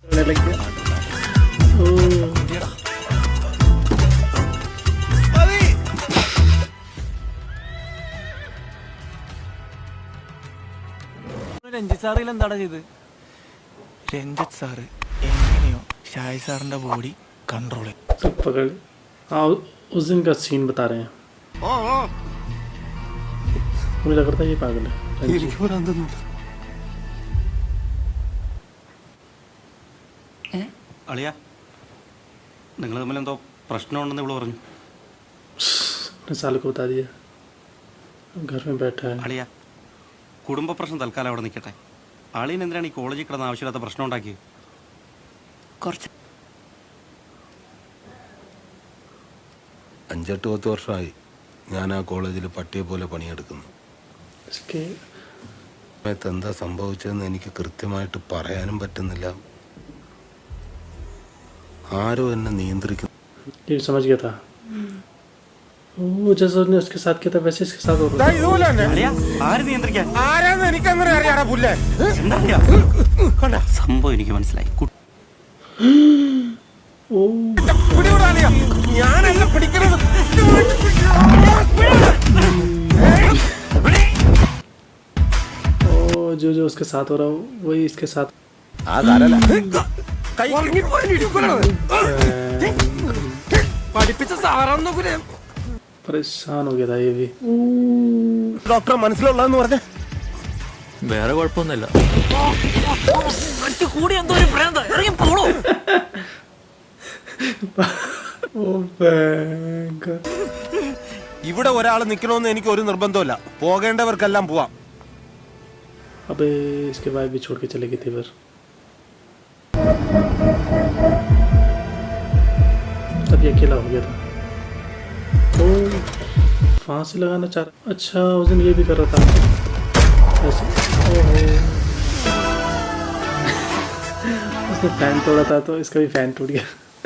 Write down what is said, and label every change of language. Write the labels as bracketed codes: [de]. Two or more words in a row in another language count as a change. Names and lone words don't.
[ml] രഞ്ജിത്ത് സാറിൽ എന്താടാ ചെയ്ത്? രഞ്ജിത്ത് സാറ് എങ്ങനെയോ ഷായ് സാറിന്റെ ബോഡി कंट्रोल [hi] तो पकड़। हाँ उस दिन का सीन बता रहे हैं। मुझे लग रहा था ये पागल है। [ml] അളിയ നിങ്ങൾ തമ്മിൽ എന്തോ പ്രശ്നമുണ്ടെന്ന് ഇവിടെ പറഞ്ഞു. [hi] साल को बता दिया घर में बैठा है। [ml] അളിയ കുടുംബ പ്രശ്നം തൽക്കാലം അവിടെ നിൽക്കട്ടെ. അളിയൻ എന്തിനാണ് ഈ കോളേജിൽ കിടന്ന ആവശ്യമില്ലാത്ത പ്രശ്നം ഉണ്ടാക്കിയത്? കുറച്ച് 5-10 വർഷമായി ഞാൻ ആ കോളേജിൽ പട്ടിയെ പോലെ പണിയെടുക്കുന്നു. സമയത്ത് എന്താ സംഭവിച്ചതെന്ന് എനിക്ക് കൃത്യമായിട്ട് പറയാനും പറ്റുന്നില്ല. ആരോ എന്നെ നിയന്ത്രിക്കുന്നു. [hi] समझ गया था वो जैसा उसने उसके साथ किया था वैसे इसके साथ हो रहा है। [ml] അളിയ ആര് നിയന്ത്രിക്കാൻ? ആരാന്ന് എനിക്കങ്ങനെ അറിയാടാ പുല്ലേ. എന്താ അളിയ? സംഭവം എനിക്ക് മനസ്സിലായി. ഞാനല്ല പിടിക്കുന്നത്. [hi] जो जो उसके साथ हो रहा हो वही इसके साथ। [ml] പഠിപ്പിച്ച സാറാന്ന് നോക്കൂലേ. [hi] परेशान हो गया था ये भी। [ml] ഡോക്ടറെ മനസ്സിലുള്ളതെന്ന് പറഞ്ഞ വേറെ കുഴപ്പമൊന്നുമില്ല. കൂടി എന്തോ ഒരു ഭ്രാന്ത ഇറങ്ങി പോളോ. ഇവിടെ ഒരാൾ നിൽക്കണമെന്ന് എനിക്ക് ഒരു നിർബന്ധമില്ല. പോകേണ്ടവർക്കെല്ലാം പോവാം. [hi] अबे इसके बाद भी छोड़ के चले गए थे फिर। तब ये अकेला हो गया था। तो फांसी लगाना चाह रहा। अच्छा उस दिन ये भी कर रहा था ऐसे। ओहो उसने फैन तोड़ा था तो इसका भी फैन टूट गया।